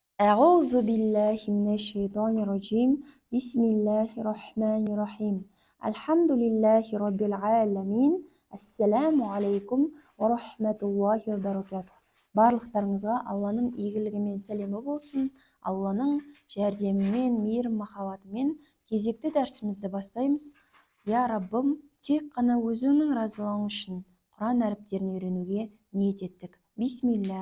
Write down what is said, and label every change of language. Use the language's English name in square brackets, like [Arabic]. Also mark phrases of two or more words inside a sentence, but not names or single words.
[Arabic] أعوذ بالله من الشيطان الرجيم بسم الله الرحمن الرحيم الحمد لله رب العالمين السلام عليكم ورحمة الله وبركاته. [Kazakh] Барлықтарыңызға Алланың игілігімен сәлемі болсын. Алланың жәрдемімен, мейірім махаббатымен кезекті дәрісімізді бастаймыз. Я Раббым, тек қана өзіңнің разылығың үшін Құран әріптерін үйренуге ниет еттік. Бисмилля.